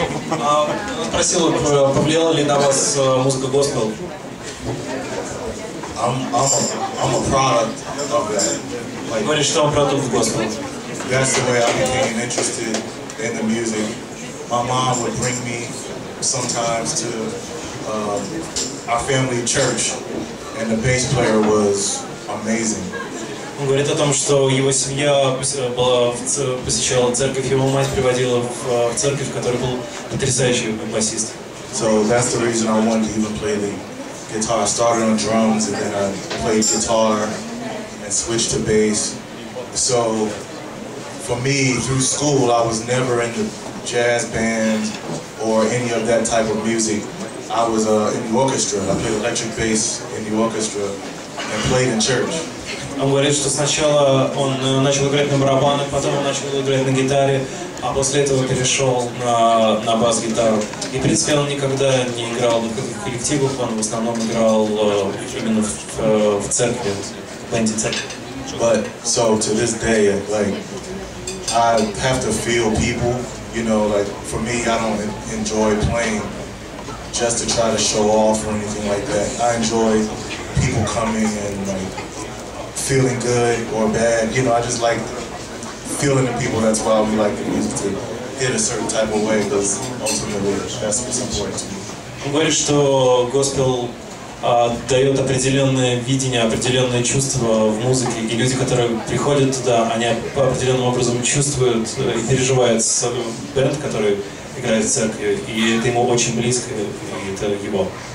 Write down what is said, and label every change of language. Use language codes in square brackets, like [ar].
[ru] Он спросил, повлияла ли на вас музыка госпел? [en] I'm a product of that. Like, [ru] Говорит, что он продукт госпел. [en] that's the way I became interested in the music. My mom would bring me sometimes to our family church, and the bass player was amazing. [ru] Он говорит о том, что его семья посещала церковь, его мать приводила в церковь, в которой был потрясающий басист. [en] So that's the reason I wanted to even play the guitar. I started on drums, and then I played guitar and switched to bass. So for me, through school, I was never in the jazz band or any of that type of music. I was in the orchestra. I played electric bass in the orchestra and played in church. [ru] Он говорит, что сначала он начал играть на барабанах, потом он начал играть на гитаре, а после этого перешел на бас-гитару. И, в принципе, он никогда не играл в коллективах, он в основном играл именно в церкви, в бенде церкви. [en] But so to this day, like, I have to feel people, you know, like for me, I don't enjoy playing just to try to show off or anything like that. I enjoy people coming and like feeling good or bad, you know, I just like feeling the people. That's why we like the music to hit a certain type of way, because ultimately that's what's important to me. [ru] Он говорит, что госпел дает определенное видение, определенное чувство в музыке, и люди, которые приходят туда, они по определенным образом чувствуют и переживают бэнд, который играет в церкви, и это ему очень близко, и это его.